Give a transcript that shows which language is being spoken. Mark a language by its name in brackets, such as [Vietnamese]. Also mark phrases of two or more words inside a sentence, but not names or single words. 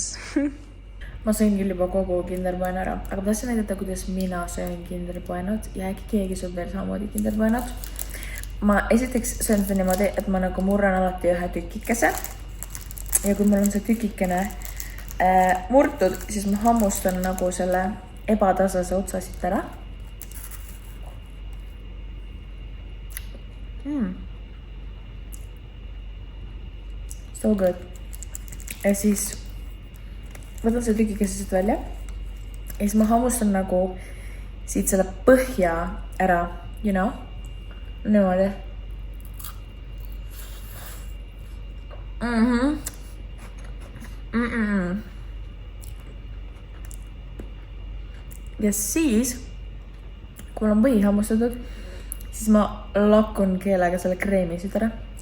[Estonian] Ma sõin küll juba kogu kinderpoen ära, aga ma tahtsin näidata, kuidas mina söön kinderpoenad ja äkki keegi sööb veel samamoodi kinderpoenad. Ma esiteks söön seda niimoodi, et ma nagu murran alati ühe tükikese. Ja kui mul on see tükikene murtud, siis ma hammustan nagu selle ebatasase otsa siit ära. [English] So good. [Estonian] Ja siis võtan selle tükikese siit välja. Ja siis ma hammustan nagu siit selle põhja ära, [English] you know? [Estonian] Niimoodi. Ja siis, kui mul on põhi hammustatud, siis ma lakun keelega selle kreemi siit ära.